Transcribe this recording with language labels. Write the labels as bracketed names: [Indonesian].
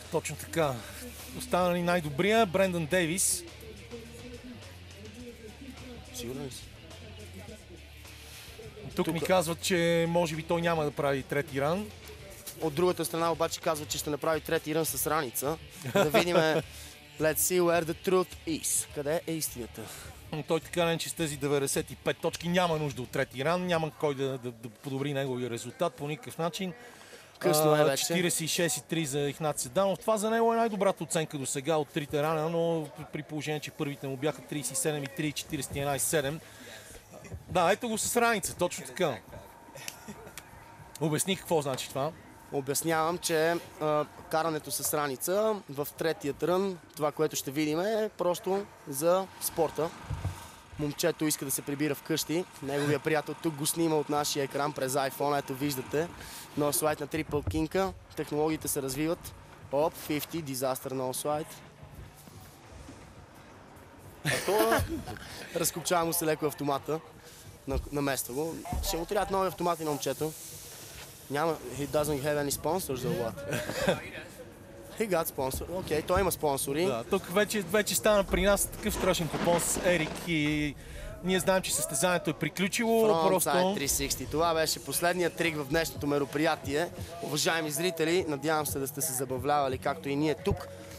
[Bulgarian] Точно така. Остана ли най-добрия? Брендън Дейвис. Сигурно ли си? Тук ми казват, че може би той няма да прави трети ран. От другата страна обаче казват, че ще направи трети ран с раница. [English] Да видим Let's see where the truth is. [Bulgarian] Къде е истината? Но той така не, че с тези 95 точки няма нужда от трети ран, няма кой да подобри неговия резултат по никакъв начин. Късно е вече. 46,3 за Игнат Седанов. Това за него е най-добрата оценка до сега от трите рана, но при положение, че първите му бяха 37,3 и 41,7. Да, ето го с раница, точно така. Обясни какво значи това. Обяснявам, че карането с раница в третият рън, това, което ще видим, е просто за спорта. Момчето иска да се прибира вкъщи. Неговия приятел тук го снима от нашия екран през iPhone. Ето виждате. [English] No slide на Triple King. [Bulgarian] Технологиите се развиват. [English] Оп, 50, disaster no slide. [Bulgarian] Разкопчава му се леко автомата. Намества го. Ще му трябват нови автомати на момчето. [English] Няма, he doesn't have any sponsors or what? [Bulgarian] He got sponsor. Окей, той има спонсори. Да, тук вече стана при нас такъв страшен купон с Ерик и ние знаем, че състезанието е приключило. Frontside 360. Това беше последният трик в днешното мероприятие. Уважаеми зрители, надявам се да сте се забавлявали, както и ние тук.